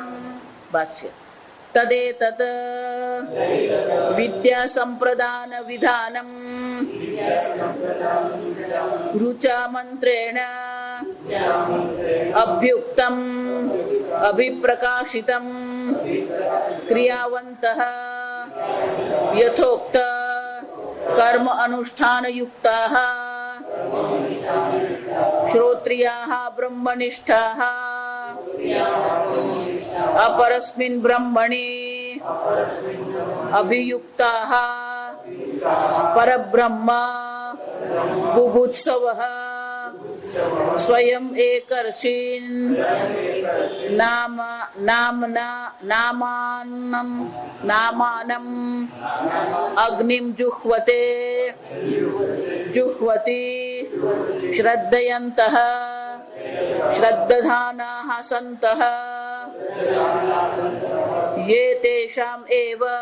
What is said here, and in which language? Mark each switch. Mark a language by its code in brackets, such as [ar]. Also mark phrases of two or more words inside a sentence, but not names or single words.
[sa] ભાષ્ય. તદેતત વિદ્યા સંપ્રદાન વિધાનમ રુચા મંત્રેણ અભ્યુક્તમ અભિપ્રકાશિતમ ક્રિયાવંતઃ યથોક્ત કર્મ અનુષ્ઠાન યુક્તાઃ શ્રોત્રિયાઃ બ્રહ્મનિષ્ઠાઃ अपरस्मिन् ब्रह्मणि अभियुक्ताः परब्रह्म बुभुत्सवः स्वयं एकर्षीन् नामानम् अग्निं जुह्वति श्रद्धयन्तः श्रद्धानाः सन्तः ये तेषाम् एव